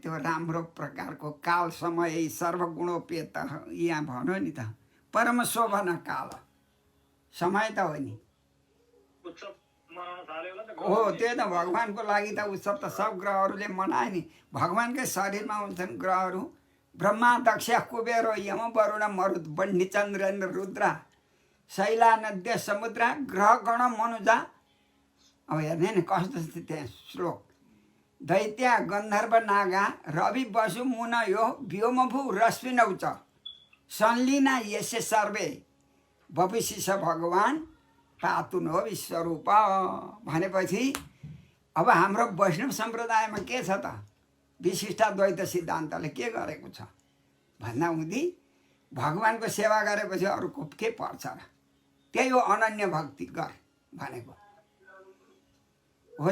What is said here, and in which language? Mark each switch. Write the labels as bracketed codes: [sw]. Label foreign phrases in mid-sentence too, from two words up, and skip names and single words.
[ne] त्यो राम्रो प्रकारको काल समय सर्वगुणोपेत यहाँ भन्यो नि त, परम शोभन काल समय त हो नि। उत्सव मनाउन थाल्यो होला नि त। हो त्यही त, भगवान्को लागि त उत्सव त सब ग्रहहरूले मनाए नि। भगवान्कै शरीरमा हुन्छन् ग्रहहरू। [sa] ब्रह्मा दक्ष कुबेर यम वरुण मरुत बन्डी चन्द्रेन्द्र रुद्र शैला नद्य समुद्र ग्रह गण मनुजा। [ne] अब हेर्ने नि कस्तो छ त्यहाँ श्लोक। [sa] दैत्य गन्धर्व नागा रवि वसु मुन यो व्योमभू रश्मिनौ च संलीना यस्य सर्वे भविष्य भगवान् पातु नो विश्वरूप [ne] भनेपछि अब हाम्रो वैष्णव सम्प्रदायमा के छ त? विशिष्टाद्वैत सिद्धान्तले के गरेको छ भन्दा हुँदी भगवान्को सेवा गरेपछि अरूको के पर्छ र? त्यही हो अनन्य भक्ति गर भनेको हो।